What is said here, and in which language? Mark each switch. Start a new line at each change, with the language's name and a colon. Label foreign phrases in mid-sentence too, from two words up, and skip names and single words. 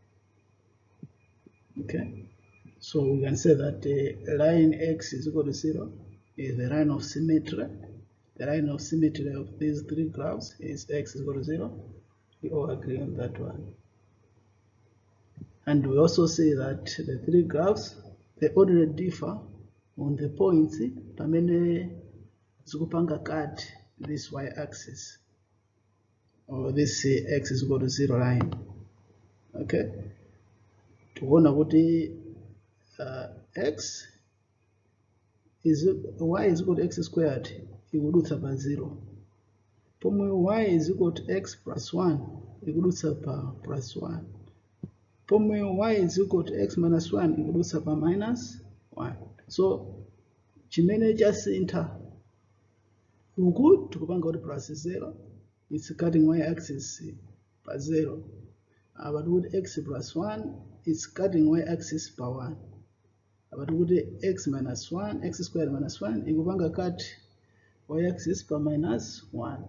English: Okay, so we can say that the line x is equal to 0 is the line of symmetry. The line of symmetry of these three graphs is x is equal to 0. We all agree on that one. And we also see that the three graphs, they already differ on the points
Nyanja: pamene zikupanga
English: cut this y-axis, or this x is equal to 0 line. Okay,
Nyanja: tuona kuti
English: x is y is equal to x squared
Nyanja: ikudutsa pa
English: 0, pomwe y is equal to x plus 1
Nyanja: ikudutsa pa
English: plus 1, pomwe y is equal to x minus 1
Nyanja: ikudutsa pa
English: minus 1.
Nyanja: So chimene chasintha uku tikupanga kuti plus 0,
English: it's cutting y-axis
Nyanja: pa 0.
English: But with x plus 1, it's cutting y-axis pa 1. But with x minus 1, x squared minus 1, ikupanga cut y-axis pa minus 1.